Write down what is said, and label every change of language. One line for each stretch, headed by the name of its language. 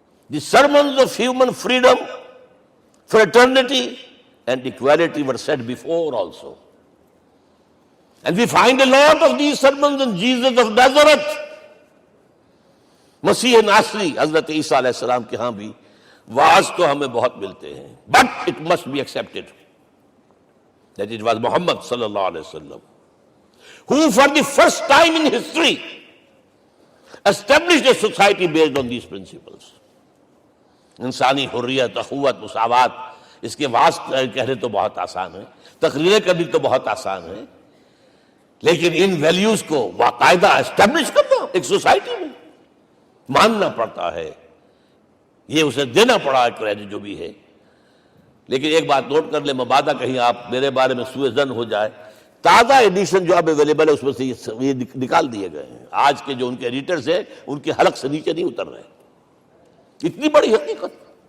English: the sermons of human freedom, fraternity and equality were said before also, and we find a lot of these sermons in Jesus of Nazareth،
Urdu: مسیح ناصری حضرت عیسیٰ علیہ السلام کے ہاں بھی واعظ تو ہمیں بہت ملتے ہیں،
English: but it must be accepted that it was Muhammad sallallahu alaihi wasallam who for the first time in history established a society based on these principles.
Urdu: انسانی حریت، اخوت، مساوات، اس کے واسطے کہنے تو بہت آسان ہے، تقریریں کرنی تو بہت آسان ہے، لیکن ان ویلیوز کو باقاعدہ اسٹیبلش کرنا ایک سوسائٹی میں ماننا پڑتا ہے، یہ اسے دینا پڑا ہے کریڈٹ جو بھی ہے۔ لیکن ایک بات نوٹ کر لیں، مبادہ کہیں آپ میرے بارے میں سوء ظن ہو جائے، تازہ ایڈیشن جو اب اویلیبل ہے اس میں سے یہ نکال دیے گئے ہیں۔ آج کے جو ان کے ایڈیٹرز ہیں ان کے حلق سے نیچے نہیں اتر رہے، اتنی بڑی حقیقت۔